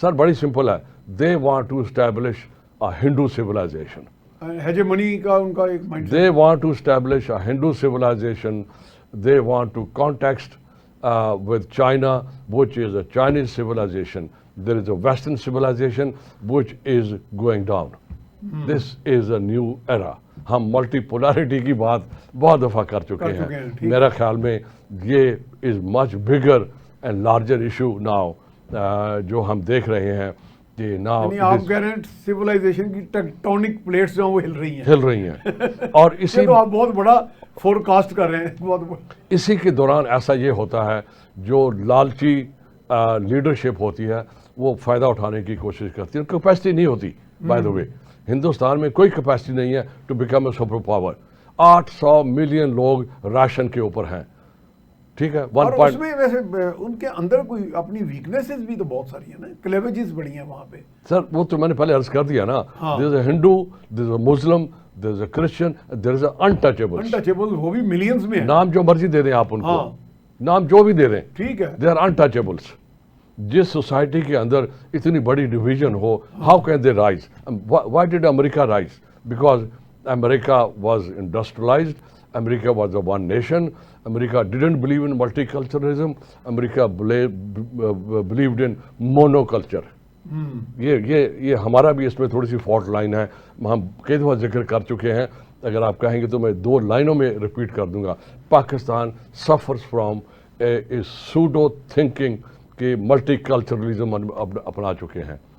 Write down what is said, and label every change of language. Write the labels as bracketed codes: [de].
[ur] سر، بڑی سمپل ہے۔ [en] they want to establish a Hindu civilization, [ur] hegemony کا ان کا ایک mind [en] they want to establish a Hindu civilization, they want to context with China, which is a Chinese civilization. There is a Western civilization which is going down. This is a new era. [ur] ہم multi polarity کی بات بہت دفعہ کر چکے ہیں۔ میرا خیال میں [en] یہ is much bigger and larger issue now, [ur] جو ہم دیکھ رہے ہیں کہ نہ یعنی آپ کہہ رہے ہیں سویلائزیشن کی ٹیکٹونک پلیٹس جو ہیں وہ ہل رہی ہیں اور اسی تو آپ بہت بڑا فور کاسٹ کر رہے ہیں، بہت بڑا. اسی کے دوران ایسا یہ ہوتا ہے جو لالچی لیڈرشپ ہوتی ہے وہ فائدہ اٹھانے کی کوشش کرتی ہے. کیپیسٹی نہیں ہوتی بائی دا وے. ہندوستان میں کوئی کیپیسٹی نہیں ہے [en] To become a super power. [ur] 800 million لوگ راشن کے اوپر ہیں، ٹھیک ہے. اور اس میں ویسے ان کے اندر کوئی اپنی ویکنیسز بھی تو بہت ساری ہیں نا، کلیویجز بڑی ہیں وہاں پہ. سر وہ تو میں نے پہلے عرض کر دیا نا، [en] there is a Hindu, there is a [ur] مسلم، دیر از اے کرسچن، دیر از اے انٹچیبل، وہ بھی ملینز میں ہیں. نام جو مرضی دے دیں آپ ان کو، نام جو بھی دے دیں، ٹھیک ہے. [en] They are untouchables. [ur] جس سوسائٹی کے اندر اتنی بڑی division ہو، [en] How can they rise? Why did America rise? Because America was industrialised. America was the one nation. America didn't believe in multiculturalism. America believed in monoculture. [ur] یہ ہمارا بھی اس میں تھوڑی سی fault line ہے. ہم کئی دفعہ ذکر کر چکے ہیں. اگر آپ کہیں گے تو میں 2 لائنوں میں ریپیٹ کر دوں گا. [en] Pakistan suffers from a pseudo thinking [ur] کہ ملٹی کلچرلزم اپنا چکے ہیں.